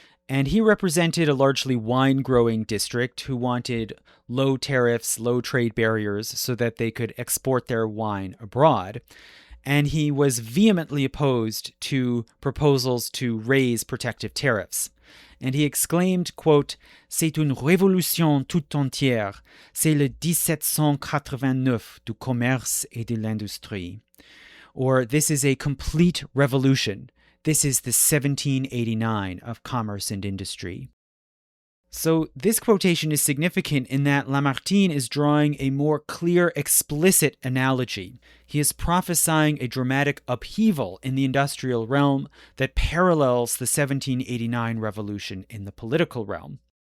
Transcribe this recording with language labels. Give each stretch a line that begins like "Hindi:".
English: And he represented a largely wine-growing district who wanted low tariffs, low trade barriers so that they could export their wine abroad. And he was vehemently opposed to proposals to raise protective tariffs. And he exclaimed, quote,
French: "C'est une révolution toute entière. C'est le 1789 du commerce et de l'industrie."
English: Or, this is a complete revolution. This is the 1789 of commerce and industry. So this quotation is significant in that Lamartine is drawing a more clear, explicit analogy. He is prophesying a dramatic upheaval in the industrial realm that parallels the 1789 revolution in the political realm.